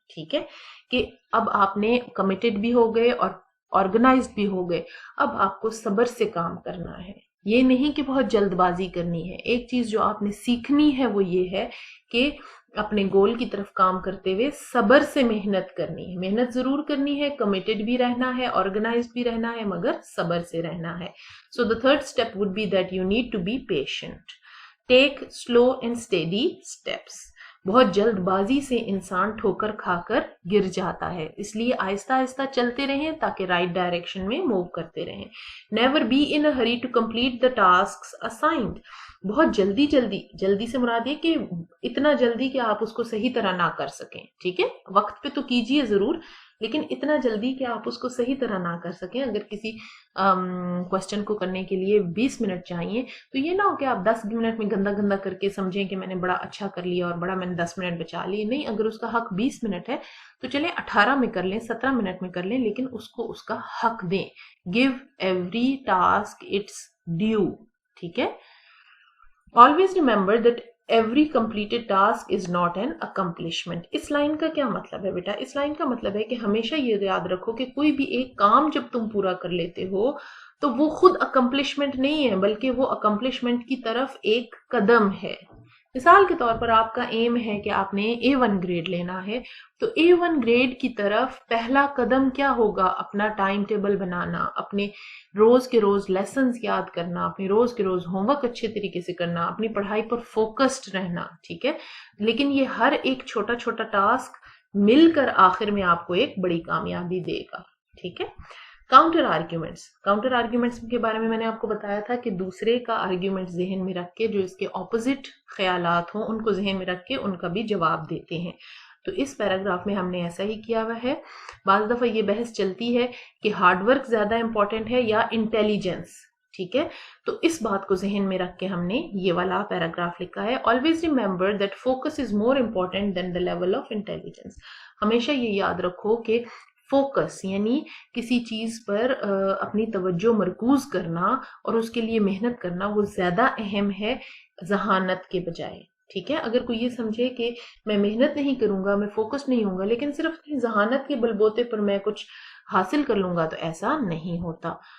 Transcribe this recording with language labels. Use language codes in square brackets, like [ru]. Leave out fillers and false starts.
[ur] ٹھیک ہے, کہ اب آپ نے کمیٹڈ بھی ہو گئے اور آرگنائزڈ بھی ہو گئے, اب آپ کو صبر سے کام کرنا ہے. یہ نہیں کہ بہت جلد بازی کرنی ہے. ایک چیز جو آپ نے سیکھنی ہے وہ یہ ہے کہ اپنے گول کی طرف کام کرتے ہوئے صبر سے محنت کرنی ہے. محنت ضرور کرنی ہے, کمیٹڈ بھی رہنا ہے, آرگنائزڈ بھی رہنا ہے, مگر صبر سے رہنا ہے. [en] So the 3rd step would be that you need to be patient. Take slow and steady steps. [ur] بہت جلد بازی سے انسان ٹھوکر کھا کر گر جاتا ہے، اس لیے آہستہ آہستہ چلتے رہیں تاکہ رائٹ ڈائریکشن میں موو کرتے رہیں. [en] Never be in a hurry to complete the tasks assigned. [ur] بہت جلدی سے مراد یہ کہ اتنا جلدی کہ آپ اس کو صحیح طرح نہ کر سکیں. ٹھیک ہے، وقت پہ تو کیجئے ضرور، لیکن اتنا جلدی کہ آپ اس کو صحیح طرح نہ کر سکیں. اگر کسی کوشچن کو کرنے کے لیے 20 منٹ چاہیے تو یہ نہ ہو کہ آپ 10 منٹ میں گندا کر کے سمجھیں کہ میں نے بڑا اچھا کر لیا اور بڑا میں نے 10 منٹ بچا لیے. نہیں، اگر اس کا حق 20 منٹ ہے تو چلیں 18 میں کر لیں، 17 منٹ میں کر لیں، لیکن اس کو اس کا حق دیں. [en] give every task its due. [ur] ٹھیک ہے. [en] always remember that every completed task is not an accomplishment. [ur] اس line کا کیا مطلب ہے بیٹا؟ اس لائن کا مطلب ہے کہ ہمیشہ یہ یاد رکھو کہ کوئی بھی ایک کام جب تم پورا کر لیتے ہو تو وہ خود اکمپلشمنٹ نہیں ہے، بلکہ وہ اکمپلشمنٹ کی طرف ایک قدم ہے. مثال کے طور پر آپ کا ایم ہے کہ آپ نے A1 گریڈ لینا ہے، تو A1 گریڈ کی طرف پہلا قدم کیا ہوگا؟ اپنا ٹائم ٹیبل بنانا، اپنے روز کے روز لیسنز یاد کرنا، اپنی روز کے روز ہوم ورک اچھے طریقے سے کرنا، اپنی پڑھائی پر فوکسڈ رہنا. ٹھیک ہے، لیکن یہ ہر ایک چھوٹا ٹاسک مل کر آخر میں آپ کو ایک بڑی کامیابی دے گا. ٹھیک ہے. کاؤنٹر آرگیومنٹس کے بارے میں نے آپ کو بتایا تھا کہ دوسرے کا آرگیومنٹ ذہن میں رکھ کے جو اس کے اپوزٹ خیالات ہوں ان کو ذہن میں رکھ کے ان کا بھی جواب دیتے ہیں. تو اس پیراگراف میں ہم نے ایسا ہی کیا ہوا ہے. بعض دفعہ یہ بحث چلتی ہے کہ ہارڈ ورک زیادہ امپورٹنٹ ہے یا انٹیلیجنس. ٹھیک ہے، تو اس بات کو ذہن میں رکھ کے ہم نے یہ والا پیراگراف لکھا ہے. [en] always remember that focus is more important than the level of intelligence. [ur] ہمیشہ یہ یاد رکھو کہ فوکس یعنی کسی چیز پر اپنی توجہ مرکوز کرنا اور اس کے لیے محنت کرنا وہ زیادہ اہم ہے ذہانت کے بجائے. ٹھیک ہے، اگر کوئی یہ سمجھے کہ میں محنت نہیں کروں گا، میں فوکس نہیں ہوں گا، لیکن صرف اپنی ذہانت کے بلبوتے پر میں کچھ حاصل کر لوں گا، تو ایسا نہیں ہوتا.